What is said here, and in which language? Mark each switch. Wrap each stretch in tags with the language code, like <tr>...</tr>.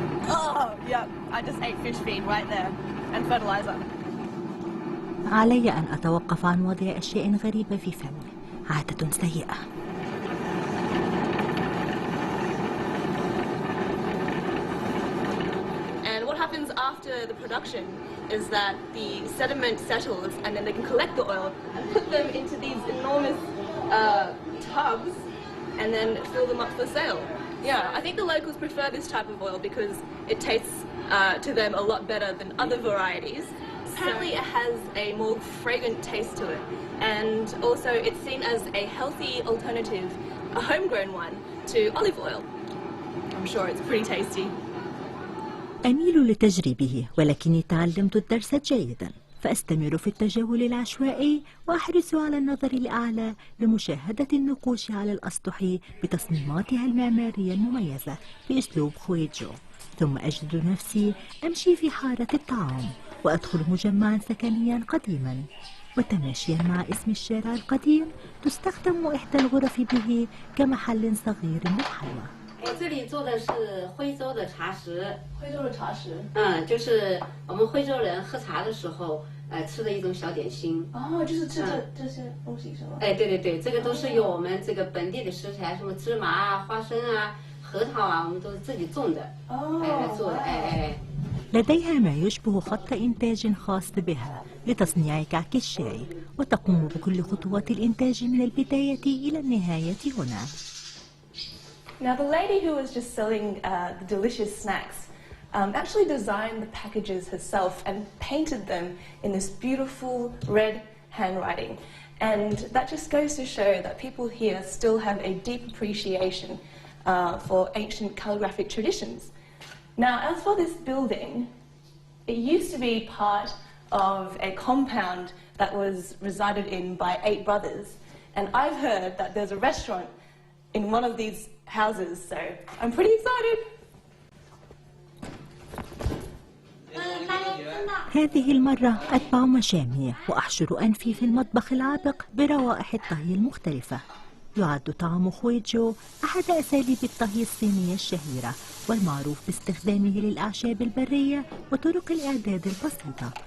<en>Oh, yeah, I just ate fish feed right there and fertilizer.</en> <ar>علي أن أتوقف عن وضع أشياء غريبة في فمي، عادة سيئة.</ar> <en>Happens after the production is that the sediment settles, and then they can collect the oil and put them into these enormous tubs and then fill them up for sale. Yeah, I think the locals prefer this type of oil because it tastes to them a lot better than other varieties. Apparently it has a more fragrant taste to it, and also it's seen as a healthy alternative, a homegrown one, to olive oil. I'm sure it's pretty tasty.</en> <ar>أميل لتجريبه، ولكني تعلمت الدرس جيدا، فأستمر في التجول العشوائي وأحرص على النظر الأعلى لمشاهدة النقوش على الأسطح بتصميماتها المعمارية المميزة بأسلوب خويجو. ثم أجد نفسي أمشي في حارة الطعام وأدخل مجمعا سكنيا قديما، وتماشيا مع اسم الشارع القديم تستخدم إحدى الغرف به كمحل صغير للحلوى.</ar> <zh>我这里做的是徽州的茶食，徽州的茶食，就是我们徽州人喝茶的时候，吃的一种小点心。哦，就是吃这些东西是吗？哎，对对对，这个都是用我们这个本地的食材，什么芝麻啊、花生啊、核桃啊，我们都是自己种的，来做的，</zh> <ar>لديها ما يشبه خط إنتاج خاص بها لتصنيع كعك الشاي، وتقوم بكل خطوات الإنتاج من البداية إلى النهاية هنا.</ar> <en>Now the lady who was just selling the delicious snacks actually designed the packages herself and painted them in this beautiful red handwriting. And that just goes to show that people here still have a deep appreciation for ancient calligraphic traditions. Now, as for this building, it used to be part of a compound that was resided in by 8 brothers. And I've heard that there's a restaurant in one of these houses, so I'm pretty excited.</en> <ar>هذه المرة أتبع مشامي وأحشر أنفي في المطبخ العابق بروائح الطهي المختلفة. يعد طعام خويجو أحد أساليب الطهي الصينية الشهيرة والمعروف باستخدامه للأعشاب البرية وطرق الإعداد البسيطة.</ar>